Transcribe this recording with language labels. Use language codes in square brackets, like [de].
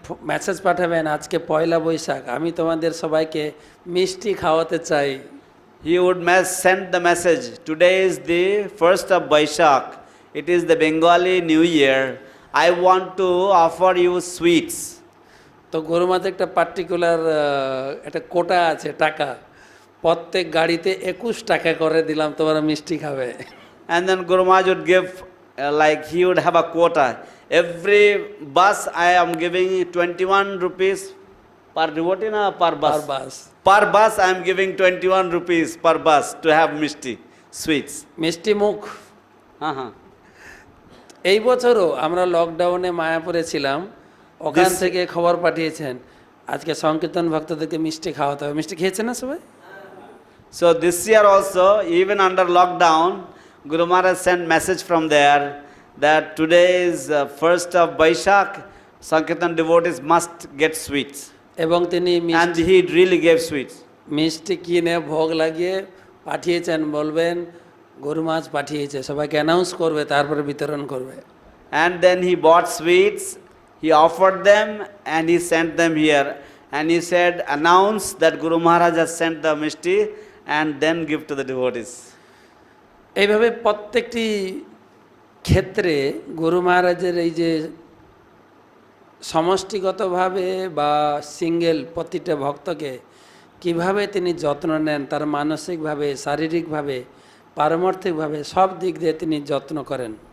[bn] Message পাঠাবেন, আজকে পয়লা বৈশাখ, আমি তোমাদের সবাইকে মিষ্টি খাওয়াতে চাই। [en] He would send the message, today is the 1st of Baishak, it is the Bengali New Year, I want to offer you sweets. [bn] তো গুরু মহারাজ একটা পার্টিকুলার একটা কোটা আছে টাকা, প্রত্যেক গাড়িতে 21 টাকা করে দিলাম, তোমরা মিষ্টি খাবে। [en] And then Guru Maharaj would give, like he would have a quota. Every bus I am giving 21 rupees per devotee, na per bus? Per bus. Per bus I am giving 21 rupees per bus to have mishti, sweets. [bn] মিষ্টি মুখ। এই বছরও আমরা লকডাউনে মায়াপুরে ছিলাম, ওখান থেকে খবর পাঠিয়েছেন আজকে সংকীর্তন ভক্তদেরকে মিষ্টি খাওয়াতে হবে। মিষ্টি খেয়েছেন না সবাই? [en] So this year also, even under lockdown, Guru Maharaj sent message from there that today is 1st of Baishak, Sankirtan devotees must get sweets. [bn] এবং তিনি [en] And he really gave sweets. [bn] মিষ্টি কিনে ভোগ লাগিয়ে পাঠিয়েছেন, বলবেন গুরু মহারাজ পাঠিয়েছে, সবাইকে অ্যানাউন্স করবে, তারপরে বিতরণ করবে। [en] And then he bought sweets, he offered them and he sent them here. And he said, announce that Guru Maharaj has sent the mishti and then give to the devotees. [bn] এইভাবে প্রত্যেকটি ক্ষেত্রে গুরু মহারাজের এই যে সমষ্টিগতভাবে বা সিঙ্গেল প্রতিটা ভক্তকে কিভাবে তিনি যত্ন নেন, তার মানসিকভাবে, শারীরিকভাবে, পারমার্থিকভাবে সব দিক দিয়ে তিনি যত্ন করেন।